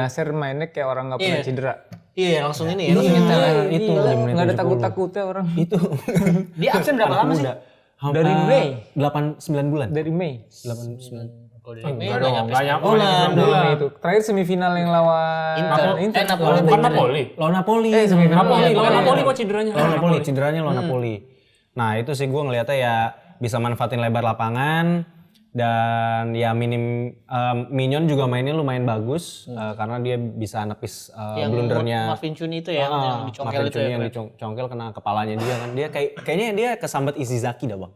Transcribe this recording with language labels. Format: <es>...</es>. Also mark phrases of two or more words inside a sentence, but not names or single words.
<id>Benasir mainnya kayak orang nggak pernah cedera. Iya, langsung ini ya, langsung nyetel. itu di menit nggak ada 70. takut-takutnya orang. Itu. Dia absen berapa lama sih? Dari Mei. 8-9 bulan. Dari Mei. 8-9. Kalau dari Mei Enggak udah dong, nyampe enggak nyampe. bulan. Mei itu. Terakhir semifinal yang lawan Inter. Napoli. Bukan Napoli. Lawan Napoli. Napoli, lawan Napoli. Napoli kok cederanya. Lawan Napoli, cederanya lawan Napoli. Nah itu sih gue ngeliatnya ya bisa manfaatin lebar lapangan dan ya Mignon juga mainnya lumayan bagus karena dia bisa nepis Yang blundernya Marvin Chuni itu ya, yang dicongkel Marvin itu Chuni ya. yang dicongkel kena kepalanya dia kan. Dia kayaknya dia kesambet Ishizaki dah bang.</id>